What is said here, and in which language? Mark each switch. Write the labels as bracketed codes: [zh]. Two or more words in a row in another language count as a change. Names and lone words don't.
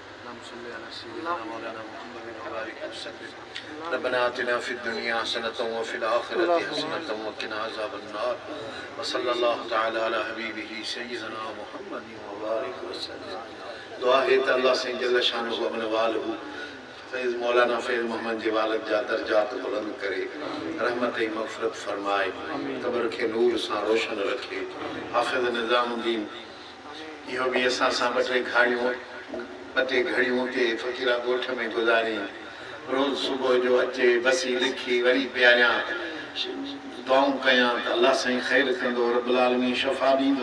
[ar] اللهم صل على سيدنا مولانا محمد وبارك وسلم. ربنا آتنا في الدنيا حسنة وفي الآخرة حسنة وقنا عذاب النار. وصلى الله تعالى على حبيبه سيدنا محمد وبارك وسلم. [sd] दुआ है त अल्लाह से [ar] جل شأنه [sd] अमन वालहु फैज़ मौलाना फैज़ मोहम्मद जी वालद जा दर्जात बुलंद करे, रहमत मग़फ़िरत फरमाए, क़ब्र के नूर सां रोशन रखे। हाफ़िज़ निज़ामुद्दीन इहो भी असां सां ॿ टे घड़ियूं के फ़क़ीरा ॻोठ में गुज़ारी, रोज़ सुबुह जो अचे बसी लिखी वरी प्यारियां दुआऊं कयां त अल्लाह साईं ख़ैर कंदो, [ar] رب العالمين [sd] शफ़ा ॾींदो।